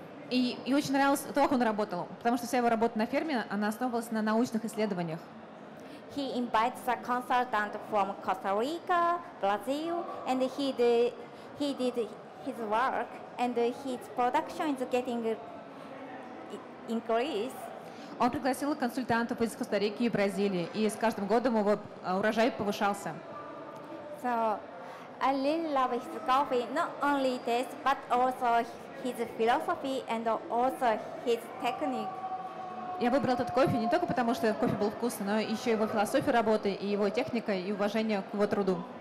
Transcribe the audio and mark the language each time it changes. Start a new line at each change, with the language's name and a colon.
Russian: И очень нравилось то, как он работал, потому что вся его работа на ферме, она основывалась на научных исследованиях.
English: He invites a consultant from Costa Rica, Brazil, and he did his work, and his production is getting increased.
Russian: Он пригласил консультантов из Коста-Рики и Бразилии, и с каждым годом его урожай повышался.
English: So I really love his coffee, not only taste, but also his philosophy and also his technique.
Russian: Я выбрал этот кофе не только потому, что кофе был вкусный, но еще его философия работы, и его техника, и уважение к его труду.